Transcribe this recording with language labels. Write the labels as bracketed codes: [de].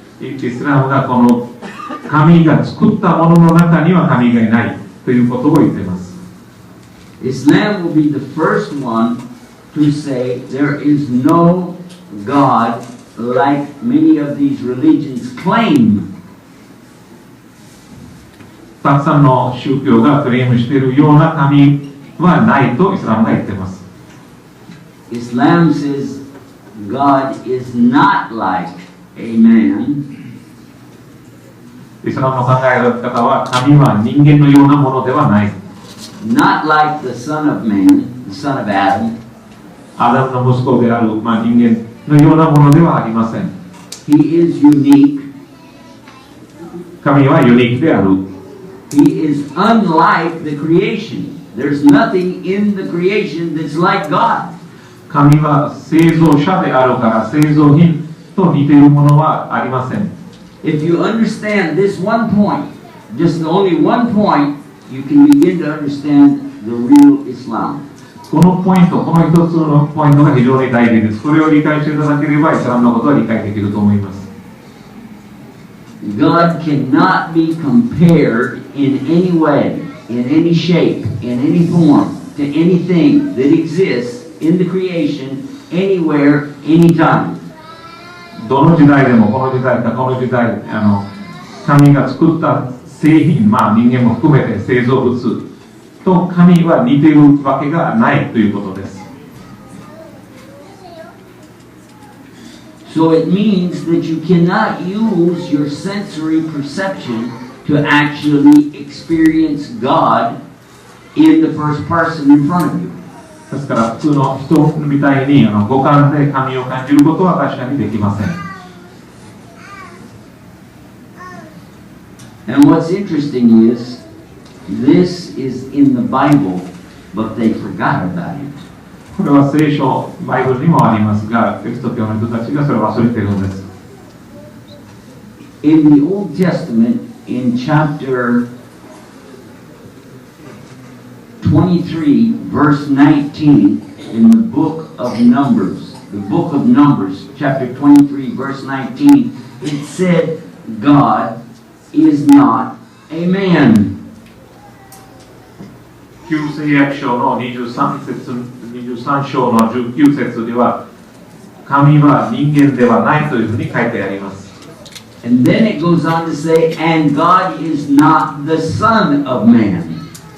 [ja] イスラムがこの神が作ったものの中には神がいないということを言っています。 [en] Islam will be the first one to say there is no God like many of these religions claim. [ja] たくさんの宗教がクレームしているような神はないとイスラムが言っています。 [en] Islam says God is not like a man. [ja] イスラムの考え方は神は人間のようなものではない。 [en] Not like the son of man, the son of Adam. [ja] アダムの息子である、人間のようなものではありません。 [en] He is unique. [ja] 神はユニークである。 [en] He is unlike the creation. There's nothing in the creation that's like God. [ja] 神は製造者であるから製造品と似ているものはありません。 [en] If you understand this one point, just only one point, you can begin to understand the real Islam. [ja] このポイント、この一つのポイントが非常に大事です。これを理解していただければイスラムのことは理解できると思います。 [en] God cannot be compared in any way, in any shape, in any form, to anything that exists in the creation, anywhere, anytime. [ja] どの時代でもこの時代かこの時代、神が作った製品、まあ人間も含めて製造物と神は似ているわけがないということです。 [en] So it means that you cannot use your sensory perception to actually experience God in the first person in front of you. [ja] ですから普通の人みたいに五感で神を感じることは確かにできません。 [en] And what's interesting is, this is in the Bible, but they forgot about it. [ja] これは聖書、バイブルにもありますが、キリスト教の人たちがそれを忘れているのです。 [en] In the Old Testament, in chapter 23, verse 19, in the book of Numbers, chapter 23, verse 19, it said, God is not a man. [ja] 旧約聖書の23章の19節では、神は人間ではないというふうに書いてあります。 [en] And then it goes on to say, and God is not the son of man.